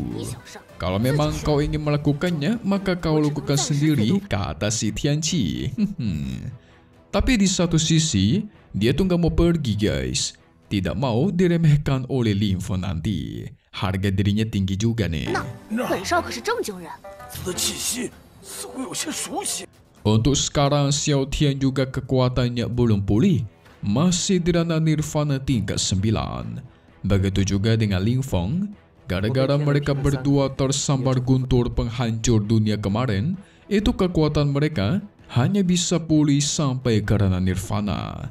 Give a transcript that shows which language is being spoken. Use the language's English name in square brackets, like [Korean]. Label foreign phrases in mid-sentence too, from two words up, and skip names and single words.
[Indonesian] Kalau memang kau ingin melakukannya, maka kau lakukan sendiri, kata si Tianqi. Tapi di satu sisi, dia tuh gak mau pergi guys. Tidak mau diremehkan oleh Ling Feng nanti. Harga dirinya tinggi juga nih. [Chinese] 本少可是正经人。他的气息似乎有些熟悉。 [Indonesian] Untuk sekarang, Xiao Tian juga kekuatannya belum pulih. Masih di ranah nirvana tingkat 9. Begitu juga dengan Ling Feng. Gara-gara mereka berdua tersambar guntur penghancur dunia kemarin, itu kekuatan mereka hanya bisa pulih sampai ke ranah nirvana.